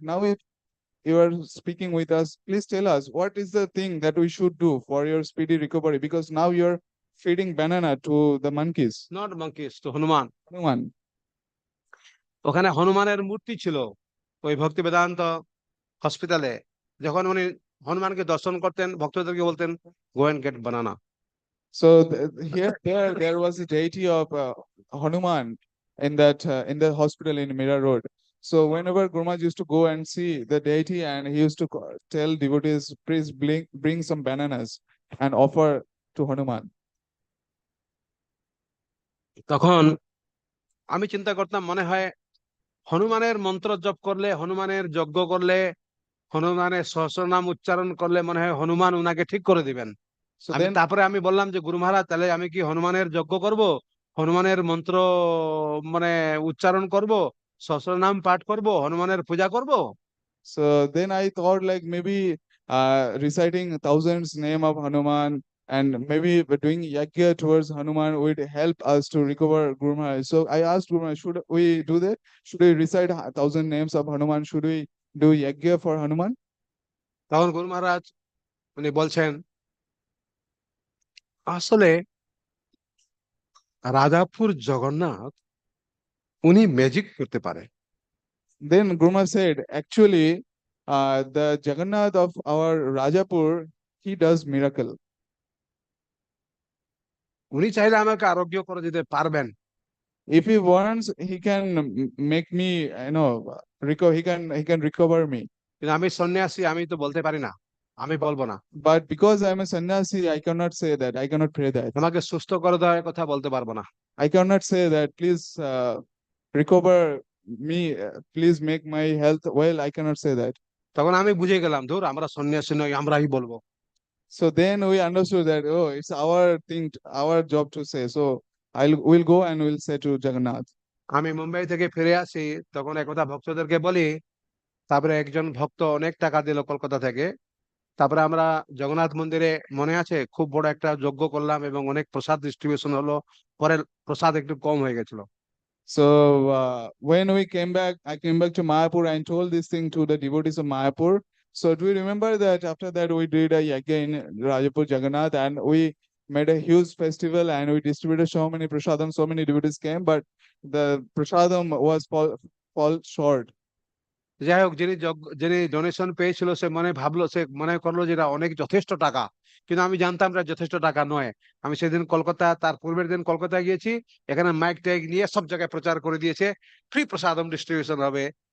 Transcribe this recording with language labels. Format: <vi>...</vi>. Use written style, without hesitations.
<en>Now you are speaking with us. Please tell us what is the thing that we should do for your speedy recovery, because now you're feeding banana to the monkeys. Not monkeys, তো Hanuman. Hanuman.</en> <bn>ওখানে হনুমানের মূর্তি ছিল ওই ভক্তি বেদান্ত হসপিটালে। যখন উনি হনুমানকে দর্শন করতেন, ভক্তদেরকে বলতেন,</bn> <en>Go and get banana. So there was a deity of Hanuman in the hospital in Mira Road. So whenever Guru Maharaj used to go and see the deity, and he used to tell devotees, please bring some bananas and offer to Hanuman.</en> <bn>তখন আমি চিন্তা করতাম, মনে হয় হনুমানের মন্ত্র জপ করলে, হনুমানের যজ্ঞ করলে, হনুমানের সহস্রনাম উচ্চারণ করলে মনে হয় হনুমান উনাকে ঠিক করে দিবেন।</bn> <en>So</en> <bn>আমি</bn> <en>then</en> <bn>তারপরে আমি বললাম যে গুরু মহারাজ, তাহলে আমি কি হনুমানের যজ্ঞ করব, হনুমানের মন্ত্র মানে উচ্চারণ করব, সহস্রনাম পাঠ করব, হনুমানের পূজা করব।</bn> <en>So then I thought like maybe reciting thousands name of Hanuman and maybe doing yagya towards Hanuman would help us to recover Guru Maharaj. So I asked Guru Maharaj, should we do that? Should we recite 1,000 names of Hanuman? Should we do yagya for Hanuman?</en> <bn>তখন গুরু মহারাজ উনি বলছেন, আসলে রাজাপুর জগন্নাথ উনি magic করতে পারে।</bn> <en>Then Guru Maharaj said, actually, the Jagannath of our Rajapur, he does miracle.</en> <bn>উনি চাইলে আমাকে আরোগ্য করে দিতে পারবেন,</bn> <en>If he wants, he can make me, recover. He can recover me.</en> <bn>কিন্তু আমি সন্ন্যাসী, আমি তো বলতে পারি না, আমি বলবো না।</bn> <en>But because I'm a sannyasi, I cannot say that. I cannot pray that.</en> <bn>আমাকে সুস্থ করে দেওয়ার কথা বলতে পারবো না।</bn> <en>I cannot say that. Please recover me. Please make my health well. I cannot say that.</en> <bn>তখন আমি বুঝে গেলাম, ধুর, আমরা সন্ন্যাসী নই, আমরাই বলবো।</bn> <en>So then we understood that, oh, it's our thing, our job to say. So we'll go and we'll say to Jagannath.</en> <bn>আমি মুম্বাই থেকে ফিরে আসি, তখন একথা ভক্তদেরকে বলি। তারপরে একজন ভক্ত অনেক টাকা দিল কলকাতা থেকে। তারপরে আমরা জগন্নাথ মন্দিরে, মনে আছে, খুব বড় একটা যজ্ঞ করলাম এবং অনেক প্রসাদ ডিস্ট্রিবিউশন হলো। পরে প্রসাদ একটু কম হয়ে গেছিল।</bn> <en>So when we came back, I came back to Mayapur and told this thing to the devotees of Mayapur. So do you remember that after that we did a yagya in Rajapur Jagannath and we made a huge festival and we distributed so many prasadam, so many devotees came, but the prasadam was fall short.</en> <bn>যাই হোক, যিনি donation পেয়েছিল সে সে মনে করলো যে এটা অনেক যথেষ্ট টাকা, কিন্তু আমি জানতাম এটা যথেষ্ট টাকা নয়। আমি সেদিন কলকাতা, তার পূর্বের দিন কলকাতায় গিয়েছি, এখানে মাইক টাইক নিয়ে সব জায়গায় প্রচার করে দিয়েছে ফ্রি প্রসাদম ডিস্ট্রিবিউশন হবে।</bn>